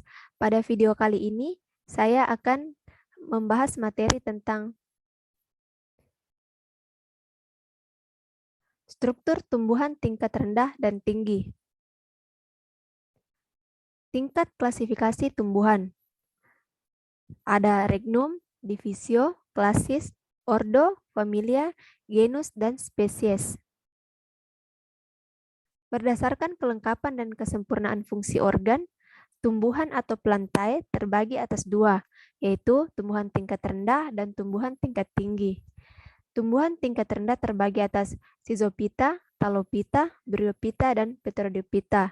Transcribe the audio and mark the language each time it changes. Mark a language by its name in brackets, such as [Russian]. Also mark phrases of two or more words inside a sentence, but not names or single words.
[Indonesian] Pada video kali ini, saya akan membahas materi tentang struktur tumbuhan tingkat rendah dan tinggi. Tingkat klasifikasi tumbuhan. Ada regnum, divisio, klasis, ordo, familia, genus, dan spesies. Berdasarkan kelengkapan dan kesempurnaan fungsi organ, tumbuhan atau plantae terbagi atas dua, yaitu tumbuhan tingkat rendah dan tumbuhan tingkat tinggi. Tumbuhan tingkat rendah terbagi atas Schizophyta, Talophyta, Bryophyta, dan Pteridophyta.